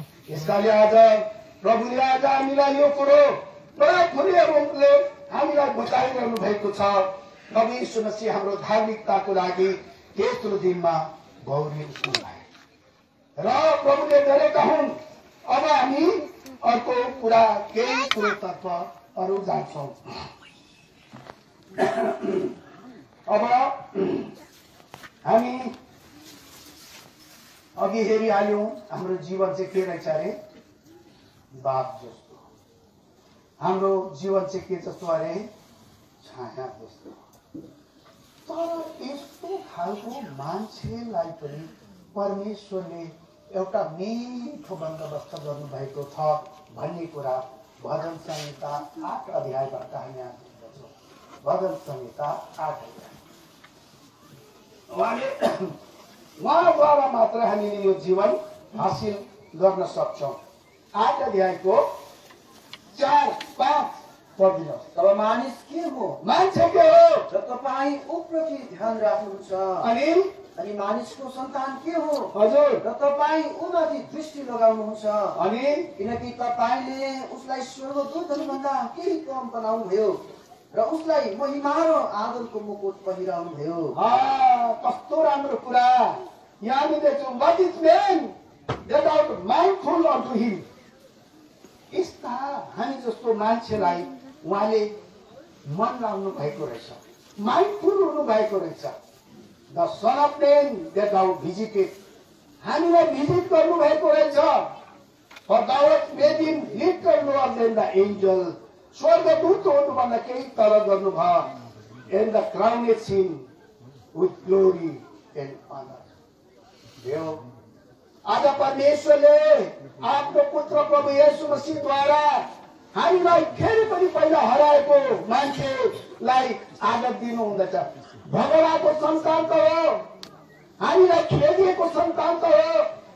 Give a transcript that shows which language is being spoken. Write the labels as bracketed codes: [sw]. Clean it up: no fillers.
[ne] यसकाले आज प्रभुले आज हामीलाई यो कुरो खुले रूपले हामीलाई बताइरहनु भएको छ। प्रभु यीशु मसीह हाम्रो धार्मिकताको लागि तेस्रो दिनमा गौरी उठ्नुभयो र प्रभुले गरेका हुन्। अब हामी अर्को कुरा केही कुरोतर्फ अरू जान्छौँ। अब हामी अघि हेरिहाल्यौं हाम्रो जीवन चाहिँ के रहेछ अरे? बाप जस्तो। हाम्रो जीवन चाहिँ के जस्तो अरे? छाया जस्तो। तर यस्तो खालको मान्छेलाई पनि परमेश्वरले एउटा मिठो बन्दोबस्त गर्नुभएको छ भन्ने कुरा भजन संहिता 8 अध्यायबाट हामी देख्दछौँ। भजन संहिता 8 अध्याय। उहाँद्वारा मात्र हामीले यो जीवन हासिल गर्न सक्छौँ। 8 अध्यायको 4-5 पढिदिनुहोस्। तब मानिस के हो? मान्छे के हो? र तपाईँ उप्रति ध्यान राख्नुहुन्छ। अनि मानिसको सन्तान के हो? हजुर। र तपाईँ उमाथि दृष्टि लगाउनुहुन्छ। अनि किनकि तपाईले उसलाई स्वर्गदूतहरूभन्दा केही कम बनाउनुभयो र उसलाई महिमा र आदरको मुकुट पहिराउनुभयो। कस्तो राम्रो कुरा। यहाँ देख्छौँ, [en] what is man that are mindful unto him। [ne] यस्ता हामी जस्तो मान्छेलाई उहाँले मन लाउनु भएको रहेछ, माइन्डफुल हुनु भएको रहेछ। [en] The son of man that thou visited. [ne] हामीलाई भिजिट गर्नु भएको रहेछ. [en] For thou hast made him little lower than the angel. [ne] स्वर्गदूत हुनुभन्दा केही तल गर्नुभयो. [en] And the crowned him with glory and honor. [ne] देव आज परमेश्वरले आफ्नो पुत्र प्रभु येशू मसीहद्वारा हामीलाई फेरि पनि पहिला हराएको मान्छेलाई आदर दिनु हुँदछ. भगवानको सन्तान त हो, हामीलाई खेदिएको सन्तान त हो.